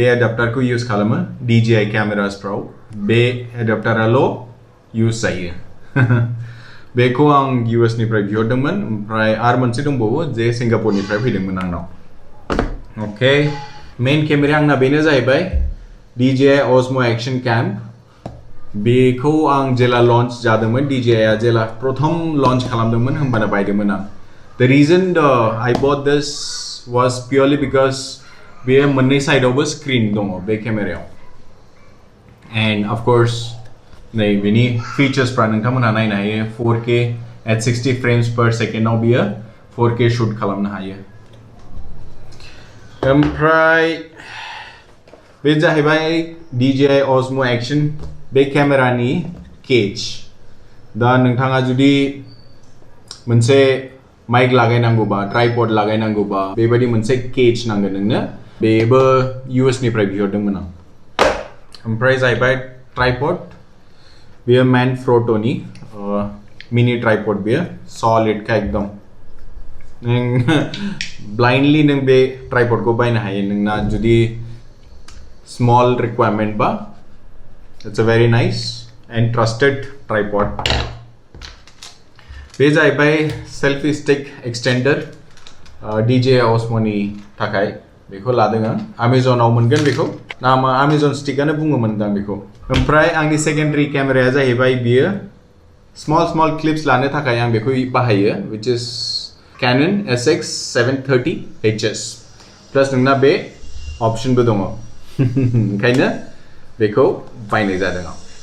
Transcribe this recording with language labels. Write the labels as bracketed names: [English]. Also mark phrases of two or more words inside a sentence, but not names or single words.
[Bodo] एडाप्टारखौ इउज खालामो DJI केमेरासफ्राव बे एडाप्टाराल' इउज जायो बेखौ आं US निफ्राय बिहरदोंमोन ओमफ्राय आरो मोनसे दंबावो जे सिंगापुरनिफ्राय फैदोंमोन आंनाव अके मेइन केमेराया आंना बेनो जाहैबाय DJI Osmo Action Cam बेखौ आं जेला लन्च जादोंमोन DJI जेला प्रथम लन्च खालामदोंमोन होमबानो बायदोंमोन आं [English] The reason I bought this was purely because [Bodo] बेयो मोननै साइडआवबो स्क्रिन दङ बे केमेरायाव [English] and of course [Bodo] नै बेनि फिचार्सफ्रा नोंथांमोनहा नायनो हायो [English] 4K at 60 frames per second [Bodo] आव बियो 4K shoot खालामनो हायो ओमफ्राय बे जाहैबाय DJI Osmo Action बे केमेरानि केज दा नोंथाङा जुदि मोनसे माइक लागायनांगौबा ट्राइपड लागायनांगौबा बेबायदि मोनसे केज नांगोन नोंनो बेबो US निफ्राय बिहरदोंमोन आं ओमफ्राय जाहैबाय ट्राइपड बेयो मैनफ्रोटोनि मिनि ट्राइपड बेयो सलिड का एकदम नों ब्लाइंडलि नों बे ट्राइपडखौ बायनो हायो नोंना जुदि [English] small requirement [Bodo] बा [English] it's a very nice and trusted tripod [Bodo] बे जाहैबाय [English] selfie stick extender [Bodo] DJI Osmo नि थाखाय बेखौ लादों आं Amazonआव मोनगोन बेखौ नामा Amazon स्टिकआनो बुङोमोन दां बेखौ ओमफ्राय आंनि सेकेन्डारि केमेराया जाहैबाय बियो [English] small clips [Bodo] लानो थाखाय आं बेखौ बाहायो [English] which is Canon SX730 HS [Bodo] प्लस नोंना बे ऑप्शनबो दङ ओंखायनो बेखौ बायनाय जादों आं